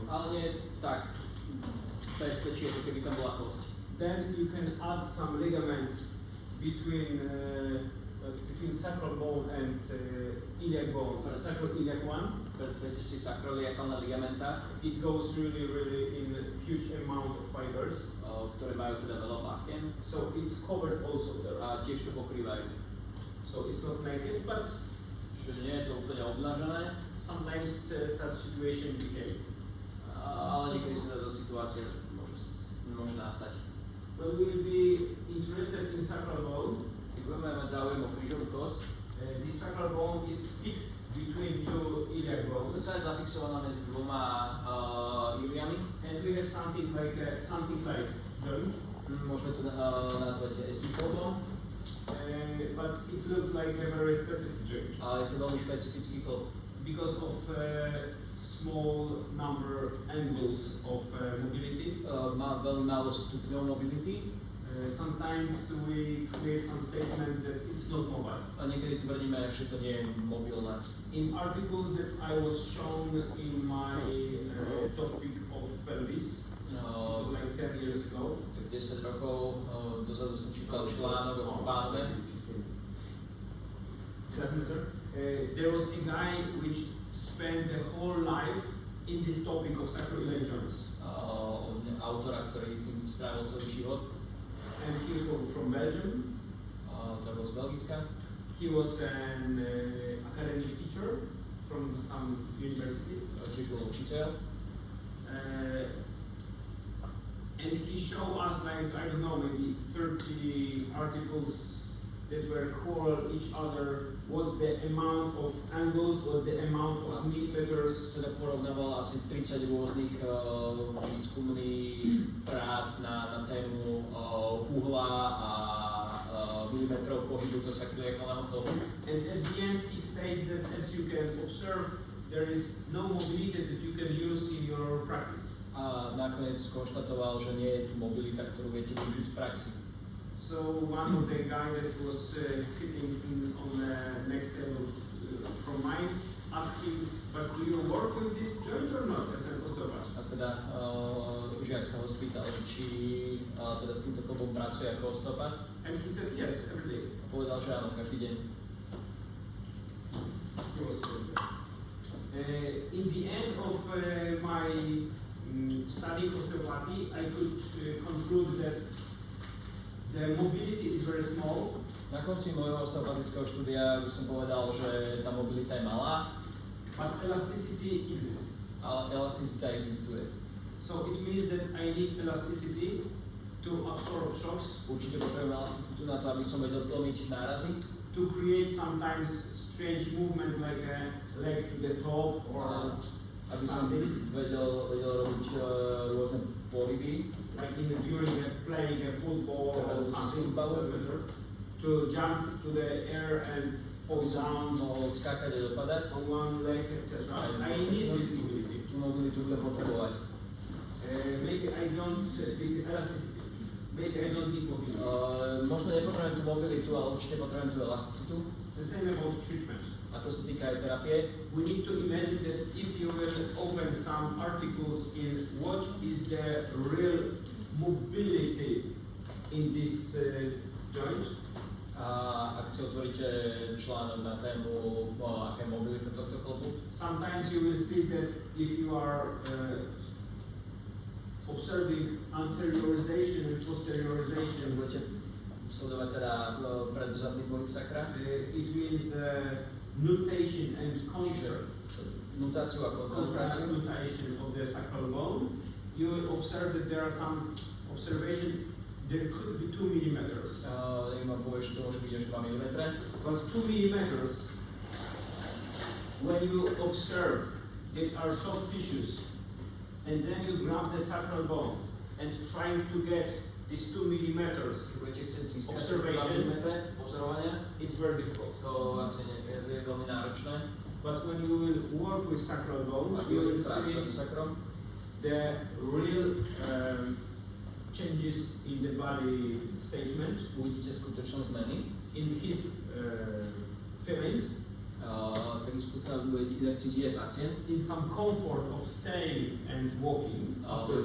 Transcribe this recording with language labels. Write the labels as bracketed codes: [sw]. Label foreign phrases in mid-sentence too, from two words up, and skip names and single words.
[sk] ale nie tak bezpečí, ako keby tam bola kosť. [en] Then you can add some ligaments between sacral bone and iliac bone, sacroiliac one. [sk] Predstavte si sakroliakálne ligamenta, [en] It goes really in huge amount of fibers. [sk] ktoré majú teda veľa vlákien [en] So it's covered also there. [sk] a tiež to pokrývajú. [en] So it's not naked, but [sk] Čiže nie je to úplne obnažené, [en] sometimes such situation became. [sk] ale niekedy sa táto situácia môže nastať. [en] When we will be interested in sacral bone, [sk] Keď budeme mať záujem o krížovú kosť, [en] this sacral bone is fixed between two iliac bones, [sk] tá je zafixovaná medzi dvoma iliami. [en] and we have something like joint, [sk] Môžeme to nazvať esipodom, [en] but it looks like a very specific joint [sk] ale je to veľmi špecifický klb. [en] because of small number angles of mobility. [sk] Má veľmi málo stupňov mobility [en] Sometimes we create some statement that it's not mobile. [sk] a niekedy tvrdíme, že to nie je mobilné. [en] In articles that I was shown in my topic of pelvis, it was like 10 years ago. [sk] 10 rokov dozadu som čítal článok o pánve. [en] Doesn't matter. There was a guy which spent the whole life in this topic of sacroiliac joints. [sk] Autora, ktorý tým strávil celý život. [en] And he was from Belgium. [sk] To bol z Belgicka. [en] He was an academic teacher from some university. [sk] Tiež bol učiteľ. [en] And he showed us like, I don't know, maybe 30 articles that were quarrel each other, what's the amount of angles, what the amount of millimeters. [sk] Teda porovnával asi 30 rôznych výskumných prác na tému uhla a milimetrov pohybu do sakrilegálneho klobu. [en] And at the end he states that, as you can observe, there is no mobility that you can use in your practice. [sk] A nakoniec konštatoval, že nie je tu mobilita, ktorú viete využiť v praxi. [en] So one of the guys that was sitting on the next table from mine asked him, but do you work with this joint or not as an osteopath? [sk] A teda žiak sa ho spýtal, či teda s týmto klubom pracuje ako osteopath. [en] And he said yes, every day. [sk] A povedal, že áno, každý deň. [en] He was in the end of my studying osteopathy, I could conclude that the mobility is very small. [sk] Na konci môjho osteopatického štúdia by som povedal, že tá mobilita je malá, [en] but elasticity exists. [sk] ale elasticita existuje. [en] So it means that I need elasticity to absorb shocks, [sk] Určite potrebujem elasticitu na to, aby som vedel tlmiť nárazy, [en] to create sometimes strange movement like a leg to the top or [sk] aby som vedel robiť rôzne pohyby, [en] like during playing a football or something, to jump to the air and fall [sk] aby som [en] down [sk] mohol skákať a dopadať. [en] on one leg, etc. I need this mobility. [sk] Tú mobilitu budem potrebovať. [en] Maybe I don't need elasticity. Maybe I don't need mobility. [sk] Možno nepotrebujem tú mobilitu, ale určite potrebujem tú elasticitu. [en] The same about treatment. [sk] A to sa týka aj terapie. [en] We need to imagine that if you will open some articles in what is the real mobility in this joint. [sk] A ak si otvoríte článok na tému, aká je mobilita tohto klobu, [en] Sometimes you will see that if you are observing anteriorization and posteriorization, [sk] budete sledovať teda predzadný pohyb sakra, [en] it means the nutation and [sk] čiže nutáciu a kontrakciu. [en] nutation of the sacral bone. You will observe that there are some observation. There could be 2 millimeters. [sk] Neviem, povie, že to môže byť až 2 mm. [en] But 2 millimeters, when you observe that are soft tissues, and then you grab the sacral bone and trying to get these 2 millimeters [sk] Budete chcieť získať [en] observation, [sk] 2 mm pozorovania, [en] it's very difficult. [sk] to asi je veľmi náročné. [en] But when you will work with sacral bone, [sk] Ak [en] you will [sk] budete pracovať so [en] see [sk] sakrom, [en] the real changes in the body statement, [sk] uvidíte skutočné zmeny. [en] in his feelings, [sk] Takisto sa budete cítiť aj pacient. [en] in some comfort of staying and walking after